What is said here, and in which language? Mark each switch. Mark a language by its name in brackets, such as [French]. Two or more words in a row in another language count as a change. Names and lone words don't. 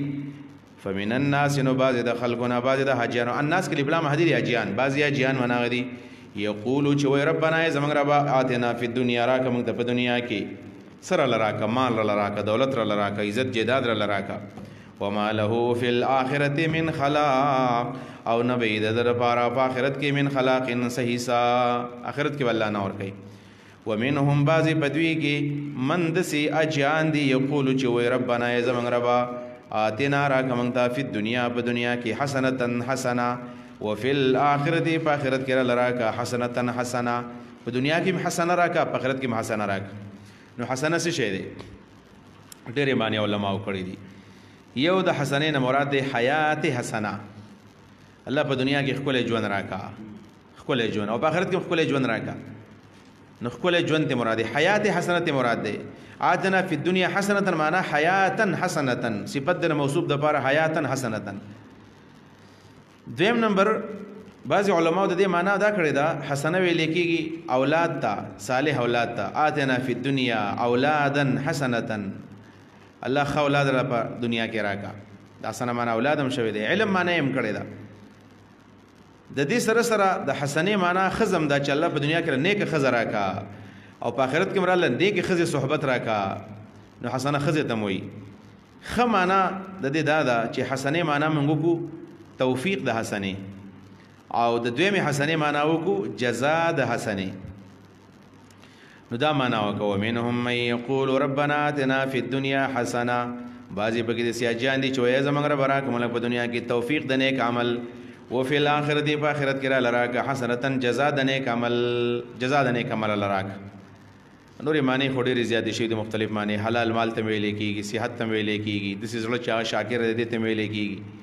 [Arabic] فمن الناس [Pashto] نو بعضې د خلکو نه بعضې د حاجیانو الناس کې لبلا مهدي دي حاجیان بعضې حاجیان مناغه دي یقولو چې وایي ربنا یې زموږ ربه [Arabic] آتنا فی الدنیا [Pashto] راکه موږ ته په دنیا کې سره راکه مال راله راکه دولت راله راکه عزت جیداد راله راکه [Arabic] وما له فی الاخرة من خلاق [Pashto] او نه به یې د ده لپاره په آخرت کې [Arabic] من خلاق [Pashto] څه حصه آخرت کې به الله نه ورکوي. ومنهم بعضې په دوی کې من داسې اجیان دي یقولو چې وایي ربنا یې زموږ ربه آتنا راکه موږ ته [Arabic] فی الدنیا [Pashto] په دنیا کې حسنة حسنه وفي الاخرة په آخرت کې راله راکه حسنة حسنه په دنیا کې هم حسنه راکه په آخرت کې هم حسنه راکه. نو حسنه څه شی دی؟ ډېرې معنی علماو کړي دي. یو د حسنې نه مراد دی [Arabic] حیات حسنه [Pashto] الله په دنیا کې ښکلی ژوند راکا ښکلی ژوند او په آخرت کې هم ښکلی ژوند راکا نو ښکلی ژوند ته مراد دی. [Arabic] حیات حسنه [Pashto] ته مراد دی. [Arabic] آتنا فی الدنیا حسنة [Pashto] معنا [Arabic] حیاتا حسنة [Pashto] صفت د موصوف دپاره [Arabic] حیاتا حسنة. [Pashto] دویم نمبر بعضې علماو د دې معنا دا کړې ده حسنه ویلې کېږي اولاد ته صالح اولاد ته. [Arabic] آتنا فی الدنیا اولادا حسنة [Pashto] الله ښه اولاد را په دنیا کې راکا دا حسنه معنا اولاد هم شوی دی. علم معنا یې هم کړې ده. د دې سره سره د حسنې معنا ښځه هم ده چې الله په دنیا کې نیکه ښځه راکا او په آخرت کې مراله نیکې ښځې صحبت راکا نو حسنه ښځې ته م وایي. ښه معنا د دې دا ده چې حسنې معنا موږ وکړو توفیق د حسنې او د دویمې حسنې معنا وکړو جزا د حسنې. نو دا معنا وکړو [Arabic] منهم من یقول ربنا آتنا فی الدنیا حسنه [Pashto] بعضې پکې داسې حاجیان دي چې وایي زموږ ربه راکړه موږ په دنیا کې توفیق د نیک عمل وفي الاخرة په آخرت کې راله راکړه حسنة جزا د نیک عمل راله راکړه. نورې معنی خو ډېرې زیاتې شوي د مختلف معنی حلال مال ته ویلې کېږي صحت ته ویلې کېږي داسې زړه چې هغه شاکر دی دې ته ویلې کېږي.